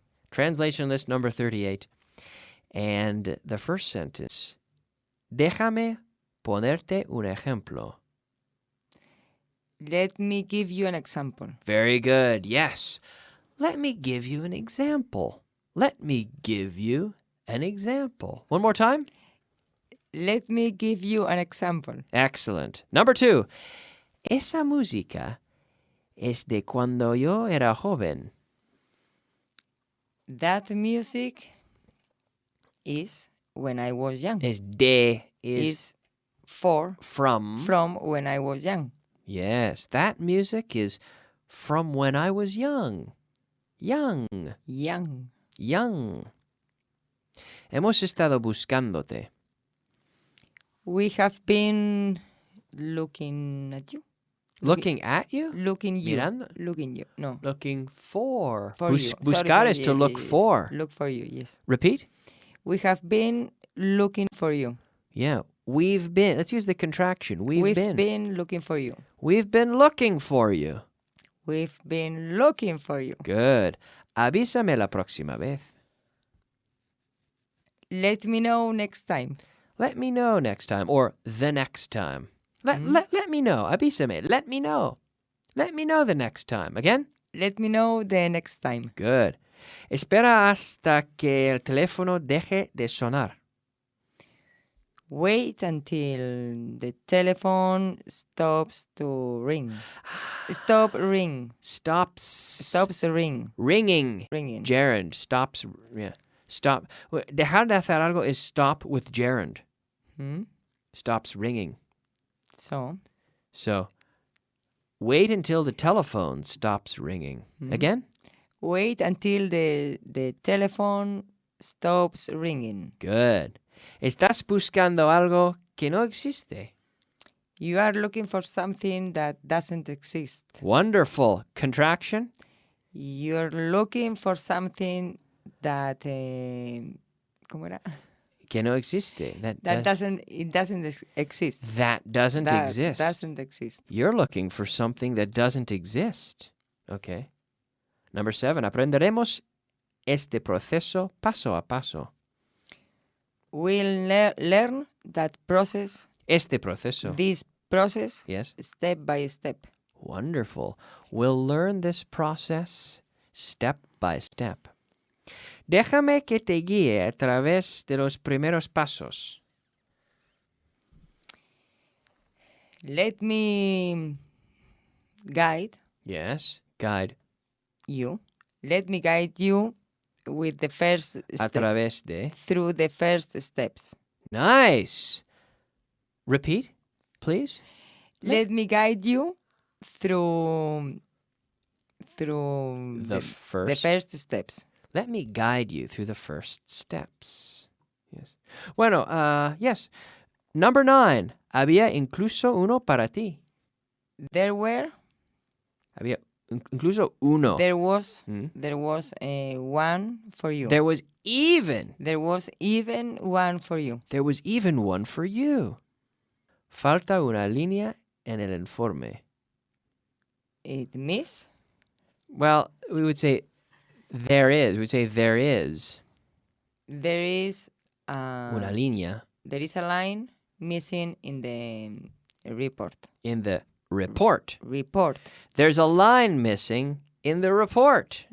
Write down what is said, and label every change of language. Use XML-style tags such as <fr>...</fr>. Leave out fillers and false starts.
<en>Translation list number 38. And the first sentence,</en> <es>déjame ponerte un ejemplo.</es> <en>Let me give you an example. Very good, yes. Let me give you an example. Let me give you an example. One more time. Let me give you an example. Excellent. Number 2.</en> <es>Esa música es de cuando yo era joven.</es> <en>That music is when I was young.</en> <es>Es de</es> <en>is from when I was young. Yes, that music is from when I was young. Young.</en> <es>Hemos estado buscándote.</es> <en>We have been looking at you. Looking at you? Looking you.</en> <es>Mirando?</es> <en>Looking you. No. Looking for. You. Buscar is to look for. Look for you, yes. Repeat. We have been looking for you. Yeah. We've been. Let's use the contraction. We've been looking for you. We've been looking for you. We've been looking for you. Good.</en> <es>Avísame la próxima vez.</es> <en>Let me know next time. Let me know next time. Or the next time. Let me know.</en> <es>Avísame.</es> <en>Let me know. Let me know the next time. Again? Let me know the next time. Good.</en> <es>Espera hasta que el teléfono deje de sonar.</es> <en>Wait until the telephone stops to ring. Stops ring. Ringing. Gerund. Stops. Yeah. Stop.</en> <es>Dejar de hacer algo</es> <en>is stop with gerund. Stops ringing. So, wait until the telephone stops ringing. Again? Wait until the telephone stops ringing. Good.</en> <es>Estás buscando algo que no existe.</es> <en>You are looking for something that doesn't exist. Wonderful. Contraction? You're looking for something that...</en> <es>¿Cómo era? Que no existe.</es> <en>It doesn't exist. That doesn't exist. Doesn't exist. You're looking for something that doesn't exist. Okay. Number 7.</en> <es>Aprenderemos este proceso paso a paso.</es> <en>We'll learn that process.</en> <es>Este proceso.</es> <en>This process. Yes. Step by step. Wonderful. We'll learn this process step by step.</en> <es>Déjame que te guíe a través de los primeros pasos.</es> <en>Let me guide. Yes, guide. You. Let me guide you with the first step.</en> <es>A través de.</es> <en>Through the first steps. Nice. Repeat, please. Let me guide you through the first steps. Let me guide you through the first steps. Yes. Bueno, yes. Number 9.</en> <es>Había incluso uno para ti.</es> <en>There were.</en> <es>Había incluso uno.</es> <en>There was one for you. There was even. There was even one for you. There was even one for you.</en> <es>Falta una línea en el informe.</es> <en>It miss? Well, we would say there is. We would say there is. There is</en> <es>una línea.</es> <en>There is a line missing in the report. In the report. Report. There's a line missing in the report.</en>